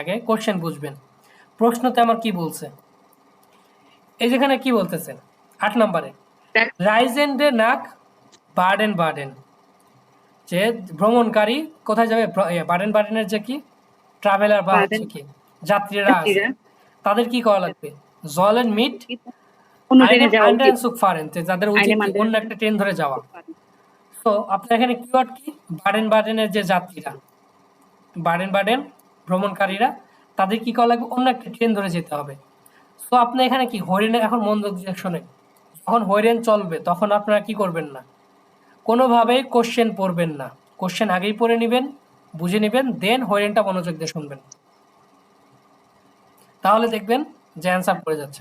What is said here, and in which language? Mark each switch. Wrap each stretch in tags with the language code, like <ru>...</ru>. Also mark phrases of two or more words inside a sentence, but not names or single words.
<bn>আগে কোশ্চেন বুঝবেন, প্রশ্নতে আমার কি বলছে। এই যেখানে কি বলতেছে 8 নম্বরে</bn> <de>Reisende nach Baden-Baden,</de> <bn>যে ভ্রমণকারী কোথায় যাবে? বার্ডেন বার্ডেনের যে কি ট্রাভেলার বা হচ্ছে কি যাত্রীরা আছে, তাদের কি করা লাগবে?</bn> <de>sollen mit</de> <bn>অন্য ট্রেনে</bn> <de>einem</de> <bn>যাওয়া</bn> <de>anderen</de> <bn>উচিত।</bn> <de>Zug fahren,</de> <bn>যে যাদের উচিত</bn> <de>einem</de> <bn>কি?</bn> <de>anderen</de> <bn>অন্য একটা ট্রেন ধরে যাওয়া। তো আপনার এখানে কিওয়ার্ড কি? বাডেন-বাডেনের যে যাত্রীরা, বাডেন-বাডেন ভ্রমণকারীরা, তাদের কি করা লাগবে? অন্য একটা ট্রেন ধরে যেতে হবে। তো আপনি এখানে কি হরিণে, এখন মনোযোগ দিয়ে শোনেন, যখন হরিণ চলবে তখন আপনারা কি করবেন না, কোনোভাবেই কোশ্চেন পড়বেন না, কোশ্চেন আগেই পড়ে নেবেন, বুঝে নেবেন, দেন হরিণটা মনোযোগ দিয়ে শুনবেন, তাহলে দেখবেন যে অ্যান্সার পড়ে যাচ্ছেন।</bn>